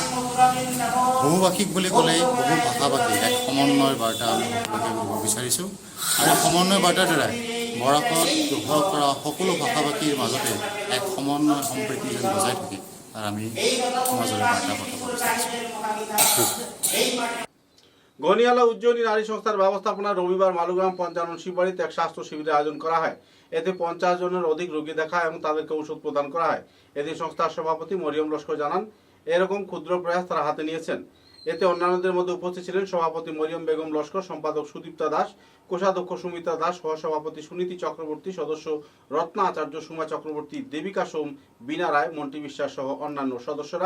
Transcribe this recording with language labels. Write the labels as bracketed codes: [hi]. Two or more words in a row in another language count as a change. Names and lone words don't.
[as] বহুভাষিক বুলি ক'লে বহু ভাষাভাষী এক সমন্বয়ৰ বাৰ্তা আমি সকলোকে দিব বিচাৰিছোঁ আৰু সমন্বয় বাৰ্তাৰ দ্বাৰাই বৰাকত ব্যৱহাৰ কৰা সকলো ভাষাভাষীৰ মাজতে এক সমন্বয় সম্প্ৰীতি যেন বজাই থাকে তাৰ আমি সমাজলৈ বাৰ্তা পঠাব বিচাৰিছোঁ। [bn] গনিয়ালা উজ্জয়িনী নারী সংস্থার ব্যবস্থাপনায় রবিবার মালুগ্রাম পঞ্চানন শিববাড়িতে এক স্বাস্থ্য শিবিরের আয়োজন করা হয়। এতে 50 জনের অধিক রোগী দেখা এবং তাদেরকে ওষুধ প্রদান করা হয়। এদিন সংস্থার সভাপতি মরিয়ম লস্কর জানান, এরকম ক্ষুদ্র প্রয়াস তারা হাতে নিয়েছেন। এতে অন্যান্যদের মধ্যে উপস্থিত ছিলেন সভাপতি মরিয়ম বেগম লস্কর, সম্পাদক সুদীপ্তা দাস, কোষাধ্যক্ষ সুমিত্রা দাস, সহসভাপতি সুনীতি চক্রবর্তী, সদস্য রত্না আচার্য, সুমা চক্রবর্তী, দেবিকা সোম, বীণা রায়, মন্টি বিশ্বাস সহ অন্যান্য সদস্যরা।